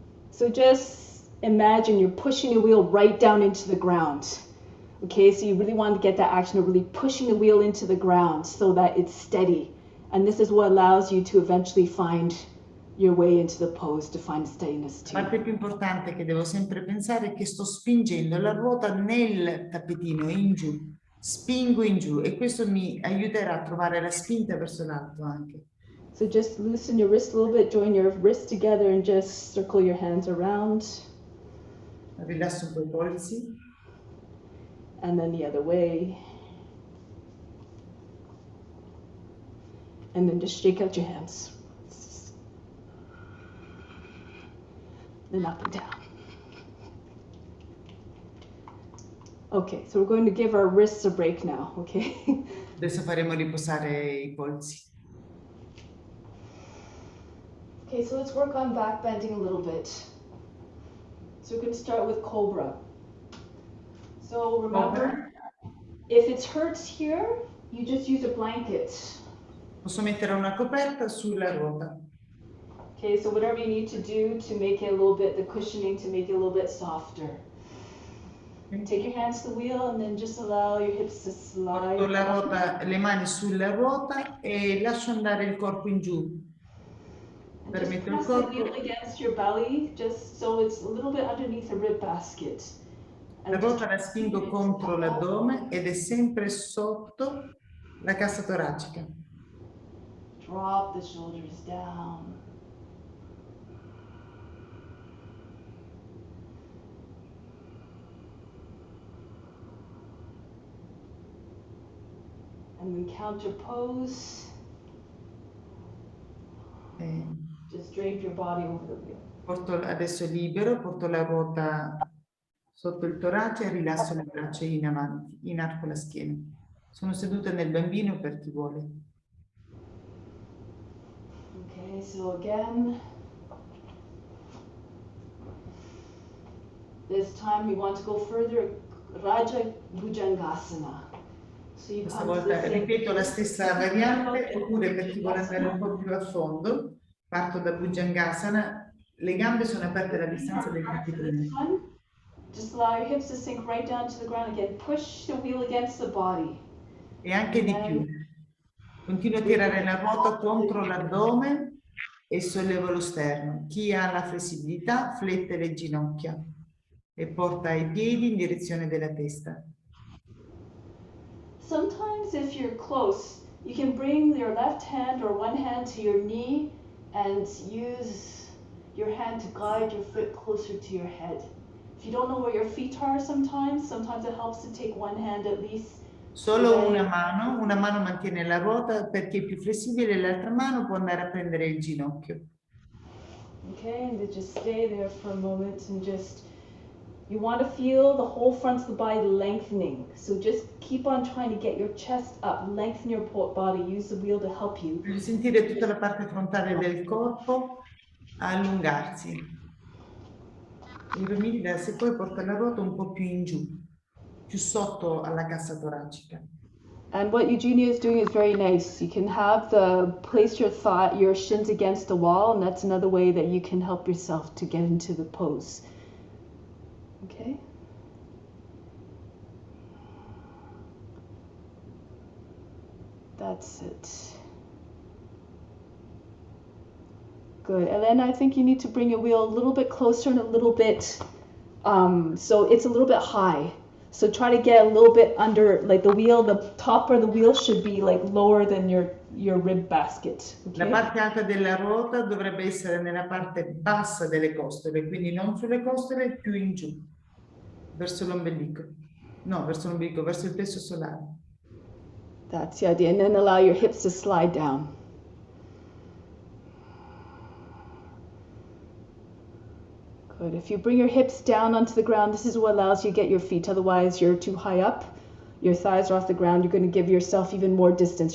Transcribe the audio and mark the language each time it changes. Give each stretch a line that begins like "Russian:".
English: So just imagine you're pushing the wheel right down into the ground. Okay, so you really want to get that action of really pushing the wheel into the ground so that it's steady. And this is what allows you to eventually find your way into the pose, to find steadiness too.
Italian: La parte più importante che devo sempre pensare è che sto spingendo la ruota nel tappetino in giù. Spingo in giù e questo mi aiuterà a trovare la spinta verso l'alto anche.
English: So just loosen your wrist a little bit, join your wrists together and just circle your hands around.
Italian: Rilasso un po' i polsi.
English: And then the other way. And then just shake out your hands. Then up and down. Okay, so we're going to give our wrists a break now, okay?
Italian: Adesso faremo riposare i polsi.
English: Okay, so let's work on back bending a little bit. So we're going to start with Cobra. So remember, if it hurts here, you just use a blanket.
Italian: Posso mettere una coperta sulla ruota.
English: Okay, so whatever you need to do to make it a little bit, the cushioning to make it a little bit softer. Take your hands to the wheel and then just allow your hips to slide.
Italian: Porto la ruota, le mani sulla ruota e lascio andare il corpo in giù.
English: And just press the wheel against your belly, just so it's a little bit underneath the rib basket.
Italian: La ruota la spingo contro l'addome ed è sempre sotto la cassa toracica.
English: Drop the shoulders down. And then counter pose. Just drape your body over the wheel.
Italian: Porto adesso libero, porto la ruota sotto il torace e rilasso le braccia in avanti, inarco la schiena. Sono seduta nel bambino per chi vuole.
English: Okay, so again, this time we want to go further, Raja Bhujangasana. So
Italian: Questa volta ripeto la stessa variante, oppure per chi vuole andare un po' più a fondo, parto da Bhujangasana, le gambe sono aperte alla distanza del piede.
English: Just allow your hips to sink right down to the ground again. Push the wheel against the body.
Italian: E anche di più. Continuo a tirare la ruota contro l'addome e sollevo lo sterno. Chi ha la flessibilità flette le ginocchia e porta i piedi in direzione della testa.
English: Sometimes if you're close, you can bring your left hand or one hand to your knee and use your hand to guide your foot closer to your head. If you don't know where your feet are sometimes it helps to take one hand at least.
Italian: Solo una mano mantiene la ruota perché è più flessibile, l'altra mano può andare a prendere il ginocchio.
English: Okay, and then just stay there for a moment and just, you want to feel the whole front of the body lengthening. So just keep on trying to get your chest up, lengthen your body, use the wheel to help you.
Italian: Devi sentire tutta la parte frontale del corpo allungarsi. E se poi porta la ruota un po' più in giù, più sotto alla cassa toracica.
English: And what Eugenia is doing is very nice. You can have place your shins against the wall, and that's another way that you can help yourself to get into the pose. Okay? That's it. Good. And then I think you need to bring your wheel a little bit closer and a little bit, so it's a little bit high. So try to get a little bit under, like the wheel, the top of the wheel should be like lower than your rib basket. Okay?
Italian: La parte alta della ruota dovrebbe essere nella parte bassa delle costole, quindi non sulle costole, più in giù, verso l'ombelico. No, verso l'ombelico, verso il plesso solare.
English: That's the idea. And then allow your hips to slide down. Good. If you bring your hips down onto the ground, this is what allows you to get your feet. Otherwise, you're too high up. Your thighs are off the ground. You're going to give yourself even more distance.